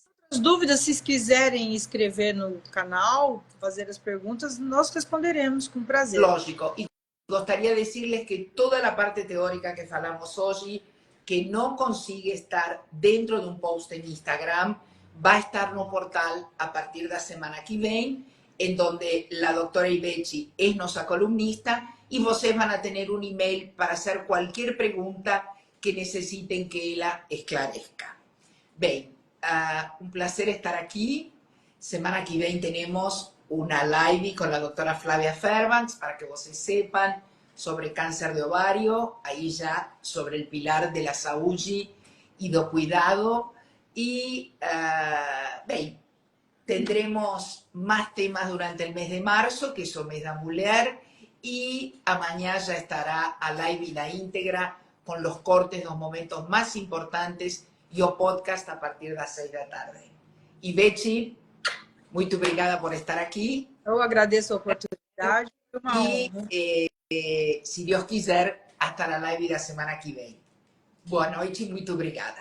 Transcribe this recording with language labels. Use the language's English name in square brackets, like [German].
[Portuguese] As dúvidas, se quiserem escrever no canal, fazer as perguntas, nós responderemos com prazer. Lógico. [Spanish] Y gustaría decirles que toda la parte teórica que falamos hoy, que no consigue estar dentro de un post en Instagram, va a estar no portal a partir de la semana que viene, en donde la doctora Ibechi es nuestra columnista y ustedes van a tener un email para hacer cualquier pregunta que necesiten que ella esclarezca. Bien. Un placer estar aquí. Semana que viene tenemos una live con la doctora Flavia Fairbanks para que ustedes sepan sobre cáncer de ovario, ahí ya sobre el pilar de la saúde y do cuidado. Y bien, tendremos más temas durante el mes de marzo, que es el mes de la mujer, y a mañana ya estará a live [Portuguese] na íntegra [Spanish] con los cortes de los momentos más importantes y o podcast a partir [Portuguese] das 6 da tarde. E Betsy, muito obrigada por estar aqui. Eu agradeço a oportunidade. E, se Deus quiser, [Spanish] hasta [Portuguese] a live da semana que vem. Boa noite e muito obrigada.